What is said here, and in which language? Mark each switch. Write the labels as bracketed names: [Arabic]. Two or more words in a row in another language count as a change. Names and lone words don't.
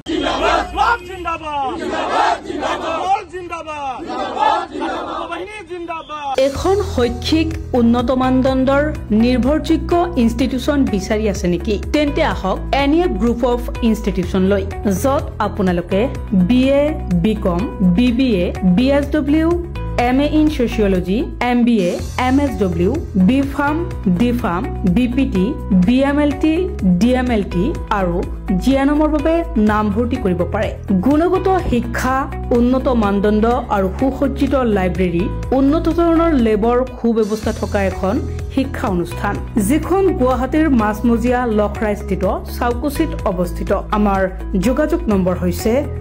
[Assamese] এখন শৈক্ষিক উন্নত মানদণ্ডৰ নিৰ্ভৰযোগ্য ইনষ্টিটিউচন বিচাৰি আছে নেকি তেন্তে আহক এনিয়া গ্ৰুপ অফ ইনষ্টিটিউচন লৈ য'ত আপোনালোকে BA BCom BBA BSW MA in Sociology, MBA, MSW, BPharm, DPharm, BPT, BMLT, DMLT আৰু জিয়ানমৰ বাবে নামভৰ্তি কৰিব পাৰে গুণগত শিক্ষা উন্নত মানদণ্ড আৰু সুসজ্জিত লাইব্ৰেৰী উন্নত ধৰণৰ লেবৰ সুব্যৱস্থা থকা এখন শিক্ষা অনুষ্ঠান যিখন গুৱাহাটীৰ মাছমজিয়া লখৰাস্থিত চাউকুচিত অৱস্থিত আমাৰ যোগাযোগ নম্বৰ হৈছে